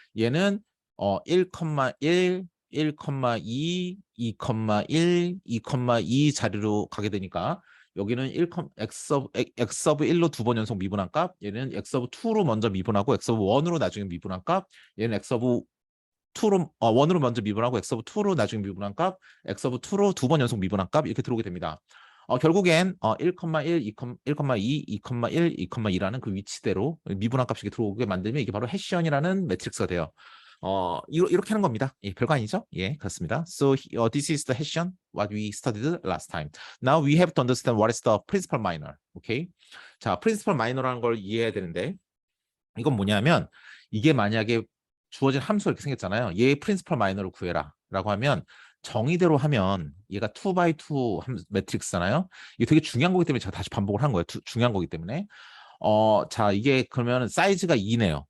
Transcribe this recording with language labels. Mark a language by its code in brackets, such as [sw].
[ko] 얘는 1,1 1,2, 2,1, 2,2 자리로 가게 되니까 여기는 x of 1로 2번 연속 미분한 값, 얘는 x of 2로 먼저 미분하고 x of 1으로 나중에 미분한 값, 얘는 x of 2로 1으로 먼저 미분하고 x of 2로 나중에 미분한 값, x of 2로 2번 연속 미분한 값 이렇게 들어오게 됩니다. 결국엔 1,1, 1,2, 2,1, 2,2라는 그 위치대로 미분한 값이 들어오게 만들면 이게 바로 해시언이라는 매트릭스가 돼요. 이렇게 하는 겁니다. 예, 별거 아니죠? 예, 그렇습니다. [en] So this is the Hessian what we studied last time. Now we have to understand what is the principal minor. Okay? [ko] 자, principal minor라는 걸 이해해야 되는데 이건 뭐냐면 이게 만약에 주어진 함수가 이렇게 생겼잖아요. 얘의 principal minor를 구해라라고 하면 정의대로 하면 얘가 2x2 매트릭스잖아요. 이게 되게 중요한 거기 때문에 제가 다시 반복을 한 거예요. 중요한 거기 때문에. 자, 이게 그러면 사이즈가 2네요.